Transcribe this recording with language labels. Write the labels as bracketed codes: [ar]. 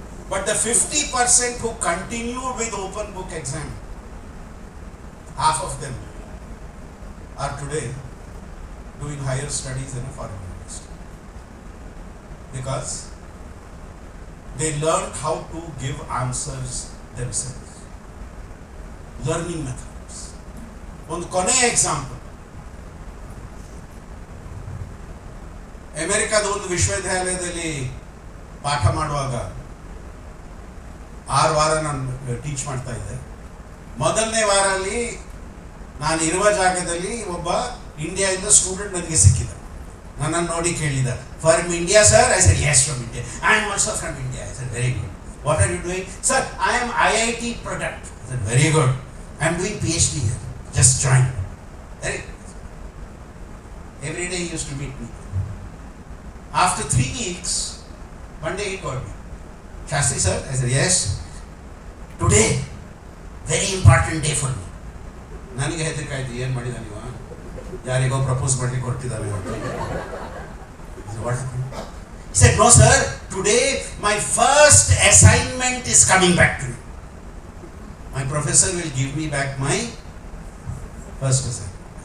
[en] But the 50% who continued with open book exam, half of them are today doing higher studies in a foreign university, because they learned how to give answers themselves. Learning methods. [kn] ಒಂದು ಕೊನೆಯ example, ಅಮೆರಿಕದ ಒಂದು ವಿಶ್ವವಿದ್ಯಾಲಯದಲ್ಲಿ ಪಾಠ ಮಾಡುವಾಗ 6 ವಾರ ನಾನು teach ಮಾಡ್ತಾ ಇದ್ದೆ. ಮೊದಲನೇ ವಾರಲ್ಲಿ ನಾನು ಇರುವ ಜಾಗದಲ್ಲಿ ಒಬ್ಬ ಇಂಡಿಯಾದಿಂದ ಸ್ಟೂಡೆಂಟ್ ನನಗೆ ಸಿಕ್ಕಿದ. ನನ್ನನ್ನು ನೋಡಿ ಕೇಳಿದ, [en] "From India sir?" I said, "yes, from India." "I am also from India." I said, "very good. What are you doing?" "Sir, I am IIT product." I said, "Very good. I am doing PhD here. Just join." Very good. Every day he used to meet me. After 3 weeks, one day he called me. "Shastri sir?" I said, "Yes. Today, very important day for me." [kn] ನನಗೆ ಹೆದರಿಕೆ ಆಯ್ತು, ಏನು ಮಾಡಿದ ನೀವು, ಯಾರಿಗೋ propose ಮಾಡಲಿಕ್ಕೆ ಹೊರಟಿದ್ದಾನೆ ಅಂತ. [en] What happened? He said, "No sir, today my first assignment is coming back to me. My professor will give me back my first assignment."